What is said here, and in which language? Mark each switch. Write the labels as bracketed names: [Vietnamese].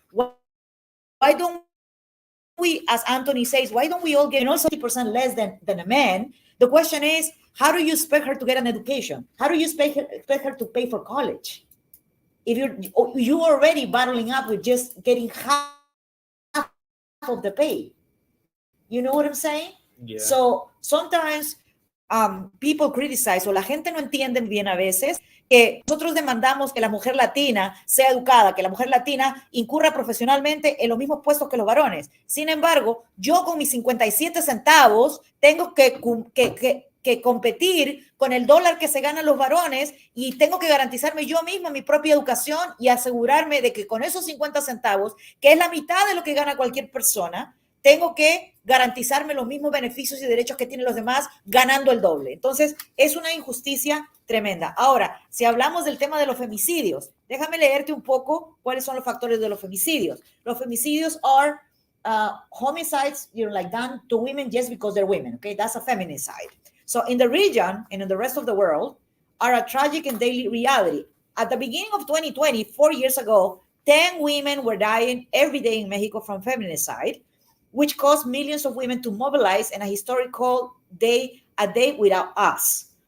[English] Why don't we, as Anthony says, why don't we all get 60% less than a man? The question is, how do you expect her to get an education? How do you expect her to pay for college? If you're already battling up with just getting half of the pay. You know what I'm saying? Yeah. So sometimes people criticize, [Spanish] o la gente no entiende bien a veces, que nosotros demandamos que la mujer latina sea educada, que la mujer latina incurra profesionalmente en los mismos puestos que los varones. Sin embargo, yo con mis 57 centavos tengo que competir con el dólar que se ganan los varones y tengo que garantizarme yo misma mi propia educación y asegurarme de que con esos 50 centavos, que es la mitad de lo que gana cualquier persona, tengo que garantizarme los mismos beneficios y derechos que tienen los demás ganando el doble. Entonces, es una injusticia tremenda. Ahora, si hablamos del tema de los femicidios, déjame leerte un poco cuáles son los factores de los femicidios. Los femicidios [English] are homicides, like done to women just because they're women, okay? That's a feminicide. So in the region and in the rest of the world are a tragic and daily reality. At the beginning of 2020, 4 years ago, 10 women were dying every day in Mexico from feminicide, which caused millions of women to mobilize in a historical day, a day without us.